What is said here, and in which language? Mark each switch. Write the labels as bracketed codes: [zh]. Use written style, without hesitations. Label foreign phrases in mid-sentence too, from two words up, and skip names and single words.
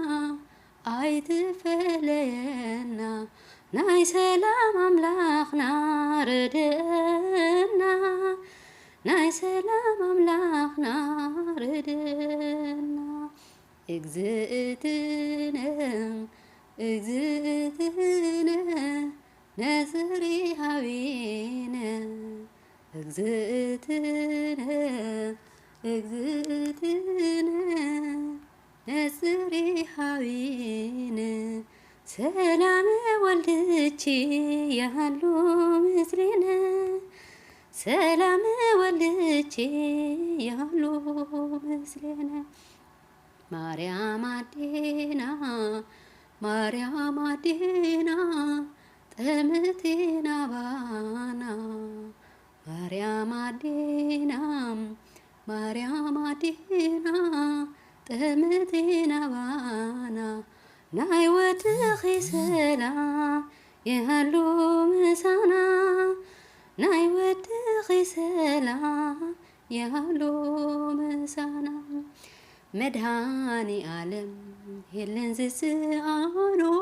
[ti] አይትፈለየና ናይ ሰላም አምላኽና ርድአና ናይ ሰላም አምላኽና ርድአና [gez] እግዝእትነ እግዝእትነ ነጽሪ ሃቢነ እግዝእትነ እግዝእትነ ነጽሪ ሃቢነ ሰላም ወልድቺ ያሉ ምስሌነ ሰላም ወልድቺ ያሉ ምስሌነ [ti] ማርያም አዴና ማርያም አዴና ጠምቴና ባና ማርያም አዴና ማርያም አዴና ጠምቴና ባና ናይ ወድኺ ሰላም ያሉ ምሳና ናይ ወድኺ ሰላም ያሉ ምሳና መድኃኔ ዓለም የለን ዝስአኖ